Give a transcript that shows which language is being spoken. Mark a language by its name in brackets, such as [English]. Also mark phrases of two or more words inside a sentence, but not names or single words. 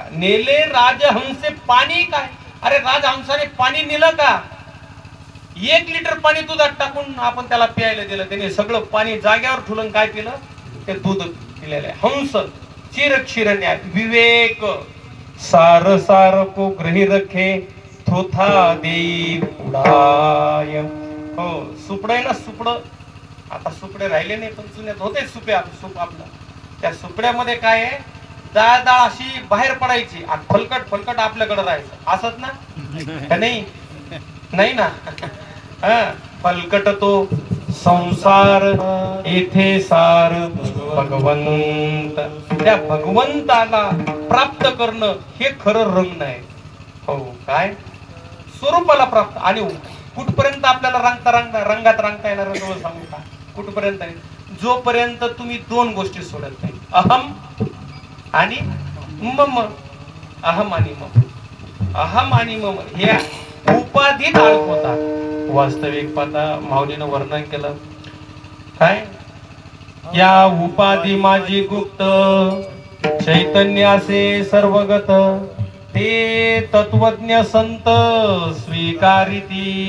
[Marathi] नेले राजहंसे पाणी काय. अरे राजहंसाने पाणी नेलं का? 1 लिटर पाणी दुधात टाकून आपण त्याला प्यायला दिलं, त्याने सगळं पाणी जाग्यावर ठेवलं. काय पिलं? ते दूध पिलेलं आहे. हंस चिर क्षीर न्याय विवेक [Hindi] सार सार को ग्रही रखे थोथा देई उडाय. [Marathi] हो सुपड आहे ना, सुपड. आता सुपडे राहिले नाही, पण जुन्यात होते सुपे. सूप आपलं त्या सुपड्यामध्ये काय आहे, डाळ डाळ अशी बाहेर पडायची आणि फलकट फलकट आपल्याकडे राहायचं. असत ना का नाही? नाही ना. फलकट तो संसार येथे सार भगवंत. त्या भगवंताला प्राप्त करणं हे खरं रंग आहे. हो काय स्वरूपाला प्राप्त. आणि कुठपर्यंत आपल्याला रंगात रंगता येणार सांगू का? कुठपर्यंत आहे? जोपर्यंत तुम्ही 2 गोष्टी सोडत नाही, अहम आणि मम. अहम आणि मम, अहम आणि मम हे उपाधीत अडकवतात. वास्तविक पाहता माऊलीनं वर्णन केलं काय, या उपाधी माझी गुप्त चैतन्य असे सर्वगत, ते तत्वज्ञ संत स्वीकारिती.